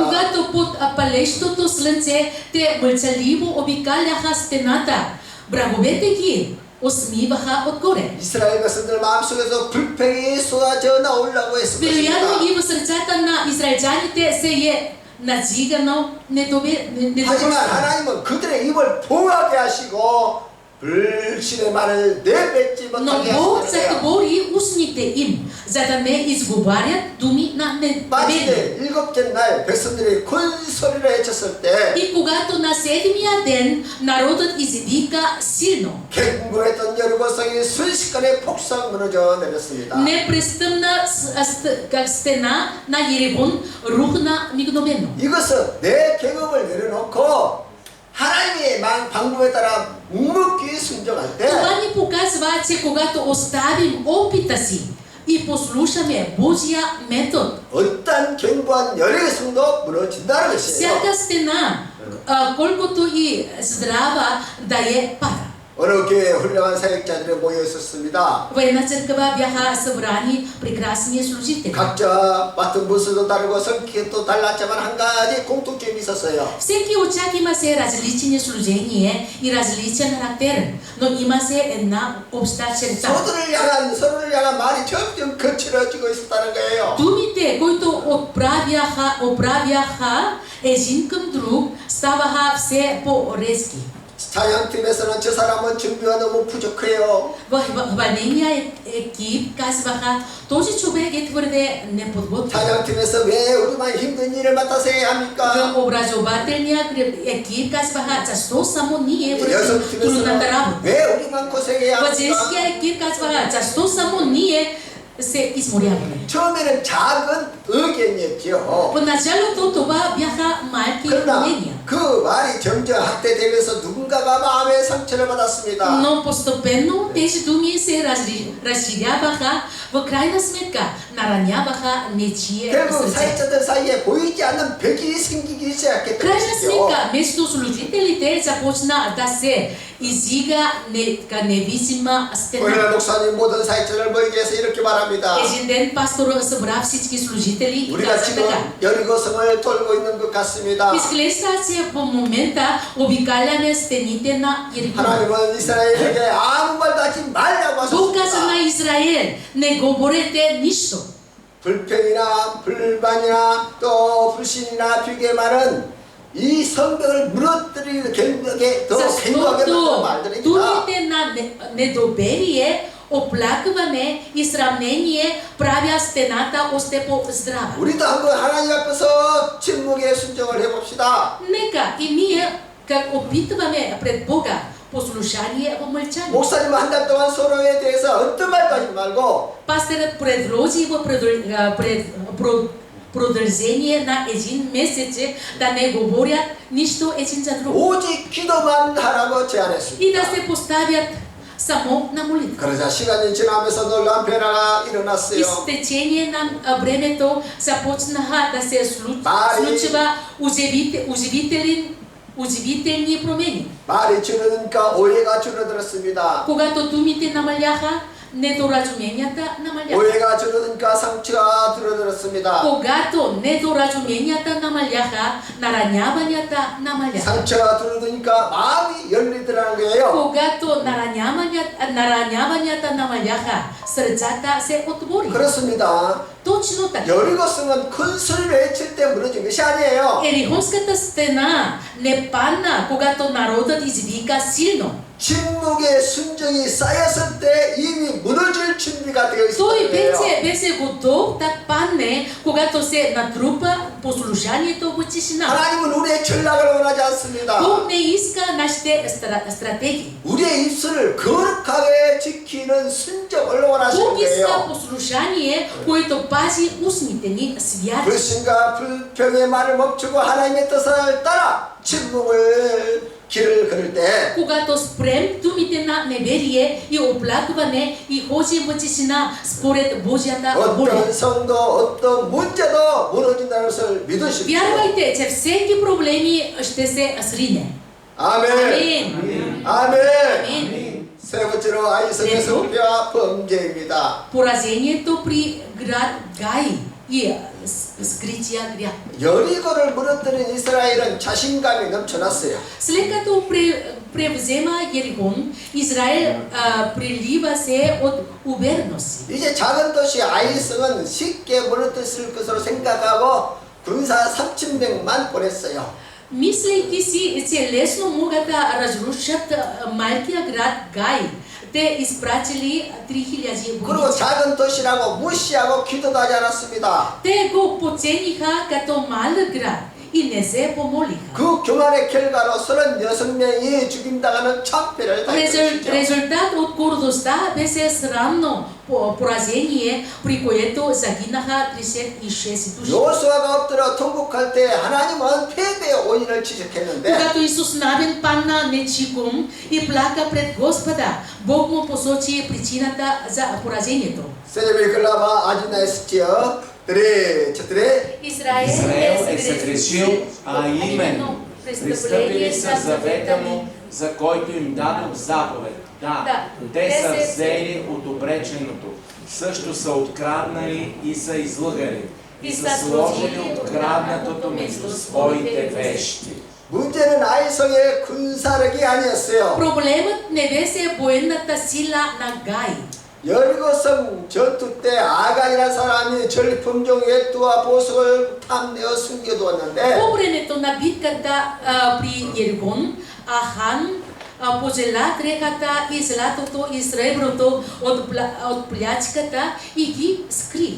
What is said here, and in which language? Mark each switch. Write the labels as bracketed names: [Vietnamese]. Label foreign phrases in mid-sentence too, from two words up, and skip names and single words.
[Bulgarian] Когато под палещото слънце те мълчаливо обикаляха стената, враговете ги усмиваха отгоре. [Korean] 이스라엘 백성들 마음속에서 불평이 쏟아져 나오려고 [Bulgarian] Вероятно [Korean] 했습니다. [Bulgarian] и в сърцата на израелтяните се е надзигано [Korean] 하지만 [Bulgarian] недоволство. [Korean] 하나님은 그들의 입을 봉하게 하시고 불신의 말을 내뱉지 [Bulgarian] Но [Korean] 못하게 [Bulgarian] Бог [Korean] 하시는 거예요. [Bulgarian] затвори устните им, за да не изговарят думи на неверие. [Korean] 마침내 7째 날 백성들이 큰 소리를 외쳤을 때 [Bulgarian] И когато на седмия ден народът извика силно, [Korean] 갱굴했던 여리고성이 순식간에 폭삭 무너져 내렸습니다. [Bulgarian] непрестъпна стена на Ерихон рухна мигновено. [Korean] 이것은 내 경험을 내려놓고 하나님의 방법에 따라 묵묵히 순종할 때 [Bulgarian] Това ни показва, че когато оставим опита си и послушаме Божия метод, [Korean] 어떤 견고한 여리고성도 무너진다는 것이에요. [Bulgarian] всяка стена, колкото и здрава да е пада. [Korean] 어느 교회에 훌륭한 사역자들이 모여 있었습니다. [Bulgarian] В една църква бяха събрани прекрасни служители. [Korean] 각자 맡은 부서도 다르고 성격도 달랐지만 한 가지 공통점이 있었어요. [Bulgarian] Всеки от тях има се различни служения и различен характер, но има се една обща черта. [Korean] 서로를 향한 말이 점점 거칠어지고 있었다는 거예요. [Bulgarian] Думите, които отправяха един към друг, ставаха все по-резки. [Korean] 찬양팀에서는 저 사람은 준비가 너무 부족해요. [Bulgarian] В хваления екип казваха, този човек е твърде неподготвен. [Korean] 찬양팀에서 왜 우리만 힘든 일을 맡아서 해야 합니까? [Bulgarian] В образователния екип казваха, защо само ние вършим трудната [Korean] 여성팀에서는 [Bulgarian] работа. [Korean] 왜 우리만 고생해야 [Bulgarian] В [Korean] 합니까? [Bulgarian] женския екип казваха, защо само ние се изморяваме. [Korean] 처음에는 작은 의견이었죠. [Bulgarian] Поначалото това бяха малки [Korean] 그러나 [Bulgarian] мнения. [Korean] 그 말이 점점 확대되면서 누군가가 마음의 상처를 받았습니다. [Bulgarian] Но постепенно тези думи се разширяваха, в крайна сметка нараняваха нечие [Korean] 결국 [Bulgarian] сърце. [Korean] 사역자들 사이에 보이지 않는 벽이 생기기 [Bulgarian] В [Korean] 시작했던 [Bulgarian] крайна [Korean] 것이죠. [Bulgarian] сметка между служителите започна да се издига невидима стена. [Korean] 오늘 목사님 모든 사역자를 모이게 해서 이렇게 말합니다. [Bulgarian] Един ден пастор събра всички служители и [Korean] 우리가 [Bulgarian] каза [Korean] 지금 [Bulgarian] така: [Korean] 여리고성을 돌고 있는 것 같습니다. [Bulgarian] изглежда, че в момента обикаляме стените на Иерихон. [Korean] 하나님은 이스라엘에게 아무 말도 하지 말라고 [Bulgarian] Бог каза на [Korean] 하셨습니다. [Bulgarian] Израел: не говорете нищо. [Korean] 불평이나 불만이나 또 불신이나 비교만은 이 성벽을 무너뜨리는 결국에 더 견고하게 만드는 [Bulgarian] Защото [Korean] 말들입니다. [Bulgarian] думите на недоверие, оплакване и сравнение правят стената още по-здрава. [Korean] 우리도 한번 하나님 앞에서 침묵의 순종을 해봅시다. [Bulgarian] Нека и ние, как опитваме пред Бога, послушание в мълчание. [Korean] 목사님은 한 달 동안 서로에 대해서 어떤 말도 하지 말고 [Bulgarian] Пастърът предложи в продължение на един месец да не говорят нищо един за друг [Korean] 오직 기도만 하라고 [Bulgarian] и [Korean] 제안했습니다. [Bulgarian] да се поставят само на молитва. [Korean] 그러자 시간이 지나면서 놀라운 변화가 [Bulgarian] И [Korean] 일어났어요. [Bulgarian] с течение на времето започнаха да се случва удивителни промени. [Korean] 말이 줄어드니까 오해가 줄어들었습니다. [Bulgarian] Когато думите намаляха, недоразуменията намаляха. [Korean] 오해가 줄어드니까 상처가 줄어들었습니다. [Bulgarian] Когато недоразуменията намаляха, нараняванията намаляха. [Korean] 상처가 줄어드니까 마음이 열리더라는 거예요. [Bulgarian] Когато нараняванията намаляха, сърцата се отвориха. [Korean] 그렇습니다. [Bulgarian] Точно така. [Korean] 여리고성은 큰 소리를 외칠 때 무너진 것이 아니에요. [Bulgarian] Ерихонската стена не падна, когато народът извика силно. [Korean] 침묵의 순정이 쌓였을 때 이미 무너질 준비가 되어 [Bulgarian] Той [Korean] 있었던 거예요. [Bulgarian] вече беше готов да падне, когато се натрупа послушанието в тишина. [Korean] 하나님은 우리의 전략을 원하지 않습니다. [Bulgarian] Бог не иска нашите стратегии. [Korean] 우리의 입술을 거룩하게 지키는 순종을 원하시는 [Bulgarian] Бог иска [Korean] 거예요. [Bulgarian] послушание, което пази устните ни святи. [Korean] 불신과 불평의 말을 멈추고 하나님의 뜻을 따라 침묵을 길을 걸을 때 [Bulgarian] Когато спрем думите на неверие и оплакване и ходим в тишина според Божията воля. [Korean] 어떤 성도 어떤 문제도 무너진다는 것을 믿으십시오. [Bulgarian] Вярвайте, че всеки проблеми ще се срине. [Korean] 아멘. [Bulgarian] Амин. [Korean] 아멘. [Bulgarian] Амин. [Korean] 세 번째로 아이성의 성패와 범죄입니다. [Bulgarian] Поразението при град Гай и скрития грях. [Korean] 여리고를 무너뜨린 이스라엘은 자신감이 넘쳐났어요. [Bulgarian] След като превзема Ерихон, Израел прилива се от увереност. [Korean] 이제 작은 도시 아이성은 쉽게 무너뜨릴 것으로 생각하고 군사 3,000명만 보냈어요. [Bulgarian] Мислейки си, че лесно могат да разрушат малкия град Гай, те изпратили 3000 [Korean] 그리고 [Bulgarian] войници. [Korean] 작은 도시라고 무시하고 기도도 하지 않았습니다. [Bulgarian] Те го подцениха като малък град и не се помолиха. [Korean] 그 교만의 결과로 36명이 죽임당하는 참패를 당했죠. [Bulgarian] Резултат от гордостта беше срамно поразение, при което загинаха 36 души. [Korean] 여호수아가 엎드려 통곡할 때 하나님은 패배의 원인을 지적했는데 [Bulgarian] Когато Исус Навин падна нечиком и плака пред Господа, Бог му посочи причината за поразението. 세레비 글라바 아지나이스지어 드레 쳤드레 Израел е съгрешил, а именно пристъпили са завета му, за който им дадох заповед. Да, те са взели от обреченото, също са откраднали и са излъгали, и са сложили откраднатото между своите вещи. [Korean] 문제는 아이성의 군사력이 아니었어요. [Bulgarian] Проблемът не беше военната сила на Гай. [Korean] 여리고성 전투 때 아간이라는 사람이 전리품종 외투와 보석을 탐내어 숨겨두었는데 [Bulgarian] По времето на битката при Ерихон, Ахан пожела дрехата и златото и среброто от плячката и ги скри.